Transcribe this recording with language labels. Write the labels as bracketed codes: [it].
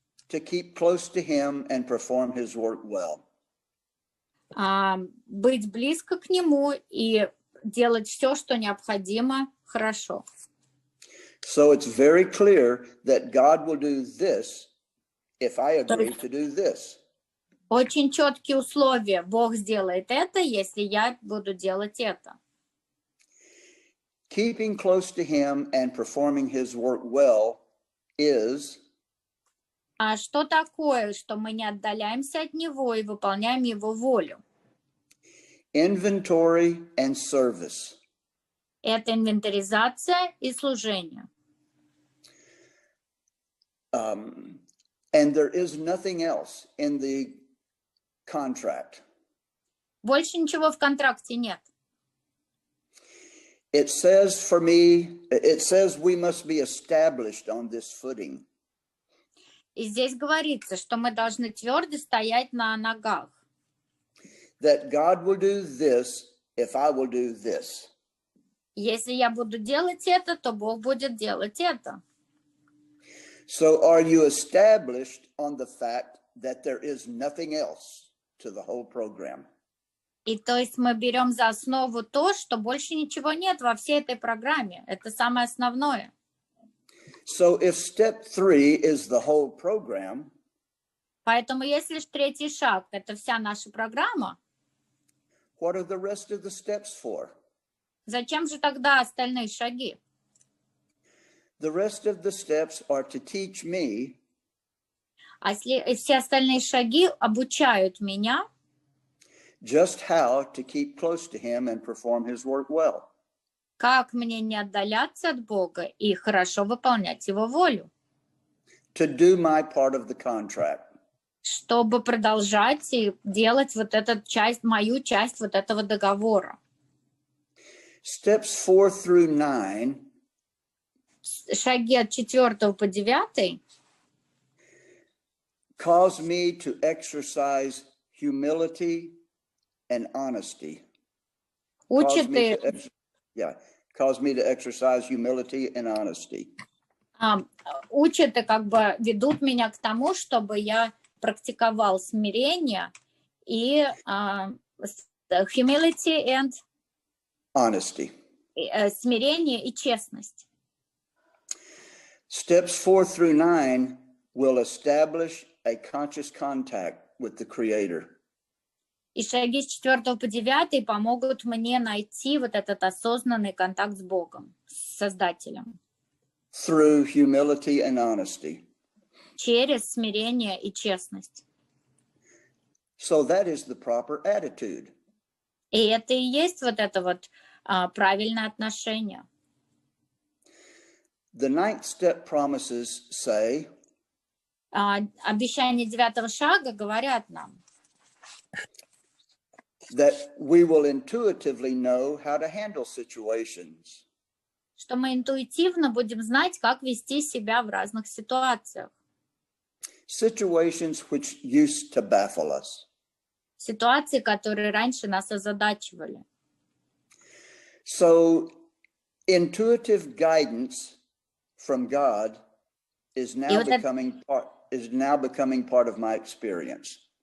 [en] to keep close to him and perform his work well. [ru] Быть близко к нему и делать все, что необходимо, хорошо. [en] So it's very clear that God will do this if I agree to do this. [ru] Очень четкие условия. Бог сделает это, если я буду делать это. [en] Keeping close to him and performing his work well is [ru] А что такое, что мы не отдаляемся от него и выполняем его волю? [en] Inventory and service. [ru] Это инвентаризация и служение. [en] And there is nothing else in the contract. [ru] Больше ничего в контракте нет. [en] It says for me, it says we must be established on this footing. [ru] И здесь говорится, что мы должны твердо стоять на ногах. [en] that God will do this if I will do this. [ru] Если я буду делать это, то Бог будет делать это. [en] So are you established on the fact that there is nothing else to the whole program? [ru] И то есть мы берем за основу то, что больше ничего нет во всей этой программе. Это самое основное. [en] So if step 3 is the whole program, [ru] Поэтому если третий шаг – это вся наша программа, [en] what are the rest of the steps for? [ru] зачем же тогда остальные шаги? [en] The rest of the steps are to teach me [ru] А если все остальные шаги обучают меня, [en] just how to keep close to him and perform his work well. [ru] как мне не отдаляться от Бога и хорошо выполнять Его волю, [en] To do my part of the contract. [ru] чтобы продолжать и делать вот эту часть, мою часть вот этого договора. [en] Steps 4 through 9 [ru] Шаги от 4 по 9 [en] cause me to exercise humility and honesty. [ru] учат [en] Cause me to exercise humility and honesty. [ru] Учат и как бы ведут меня к тому, чтобы я практиковал смирение и [en] humility and Honesty. [ru] смирение и честность. [en] Steps 4 through 9 will establish a conscious contact with the Creator. [ru] И шаги с 4 по 9 помогут мне найти вот этот осознанный контакт с Богом, с Создателем. [en] Through humility and honesty. [ru] Через смирение и честность. [en] So that is the proper attitude. [ru] И это и есть вот это вот правильное отношение. [en] The 9th step promises say, [ru] Обещания 9 шага говорят нам, [en] that we will intuitively know how to handle situations. [ru] что мы интуитивно будем знать, как вести себя в разных ситуациях. [en] Situations which used to baffle us. [ru] Ситуации, которые раньше нас озадачивали. [en] So intuitive guidance from God is now becoming part of my experience.